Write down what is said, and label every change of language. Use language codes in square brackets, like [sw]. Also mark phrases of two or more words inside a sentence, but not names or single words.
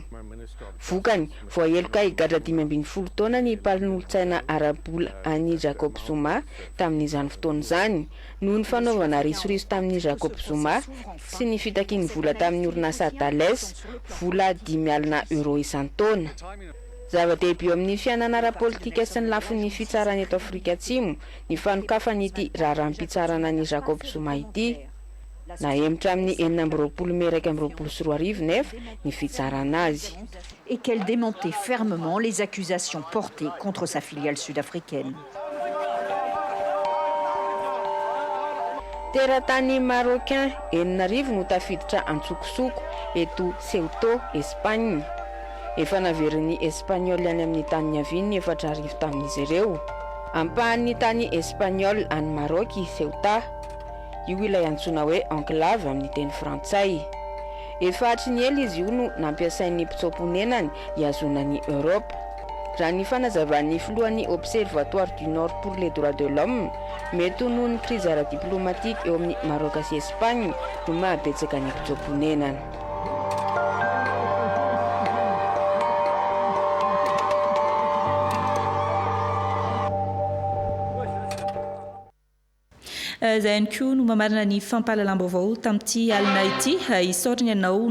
[mg] Vokany voaheloka higadra 12 taona ny palin'olotsaina arabola any Jacob Zuma tamin'izany fotoana izany noho ny fanaovana risoriso tamin'ny Jacob Zuma sy ny fitakiany vola tamin'ny orinasa Thales vola 10 alina euro isan-taona. Zava-dehibe eo amin'ny fiainana ara-politika sy ny lafin'ny fitsarana eto Afrika Atsimo ny fanokafan'ity raharaham-pitsarana ny Jacob Zuma ity. Nahemitra amin'ny 20 Mey 2024 ny fitsarana azy. [fr] Et qu'elle démentait fermement les accusations portées contre sa filiale sud-africaine. [mg] Teratany marocain 7 no tafiditra antsokosoko eto Ceuta, Espagne. Efa naverin'ny Espagnol any amin'ny tany niaviany 4 tamin'izy ireo. Ampahan'ny tany Espagnol any Maroc Ceuta. Io ilay antsoina hoe enclave amin'ny teny frantsay. Efa hatriny ela izy io no nampiasain'ny mpitsaom-ponenany hiazonan'ny Europe. Raha ny fanazavan'ny filohan'ny [fr] Observatoire du Nord pour les droits de l'homme, [mg] mety ho noho ny crise ara-diplomatique eo amin'ny Maroc sy Espagne no mahabetsaka ny mpitsaom-ponenany. Zay koa no mamarina ny fampahalalam-baovao tamin'ity alina ity isaoriny ianao